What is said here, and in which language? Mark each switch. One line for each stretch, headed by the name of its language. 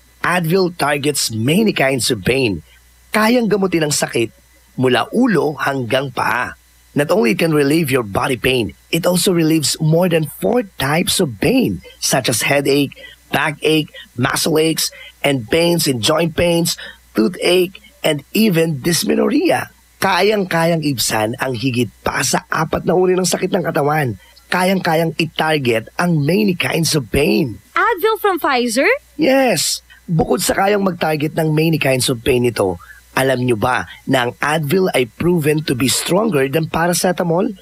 English: Advil targets many kinds of pain.
Filipino: Kayang gamutin ang sakit mula ulo hanggang paa.
English: Not only it can relieve your body pain, it also relieves more than 4 types of pain, such as headache, backache, muscle aches, and pains in joint pains, toothache, and even dysmenorrhea.
Filipino: Kayang-kayang ibsan ang higit pa sa 4 na uri ng sakit ng katawan. Kayang-kayang i-target ang
English: many kinds of pain. Advil from Pfizer?
Filipino: Yes. Bukod sa kayang mag-target ng
English: many kinds of pain
Filipino: ito, alam nyo ba na ang Advil ay
English: proven to be stronger than paracetamol?